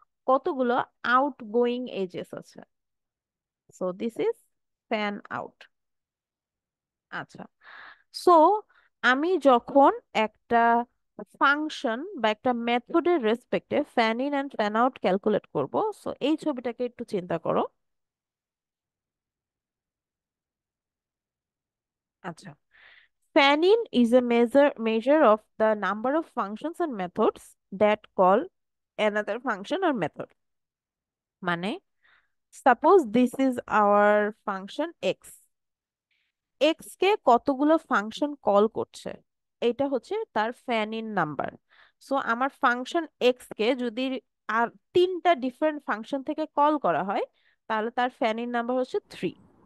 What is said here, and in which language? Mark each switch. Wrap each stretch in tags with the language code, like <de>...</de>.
<bn>কতগুলো outgoing edges আছে।</bn> <en>So this is fan out.</en> <bn>আচ্ছা, সো আমি যখন একটা ফাংশন বা একটা মেথডের রেসপেক্টে fan in and fan out calculate করব, সো এই ছবিটাকে একটু চিন্তা করো।</bn> <en>আচ্ছা, fan in is a measure of the number of functions and methods that call another function or method.</en> <bn>মানে</bn> <en>suppose this is our function x,</en> <bn>x কে কতগুলো function call করছে, এটা হচ্ছে তার ফ্যান ইন নাম্বার। সো আমার function x কে যদি আর তিনটা different function থেকে কল করা হয়, তাহলে তার ফ্যান ইন নাম্বার হচ্ছে 3।</bn>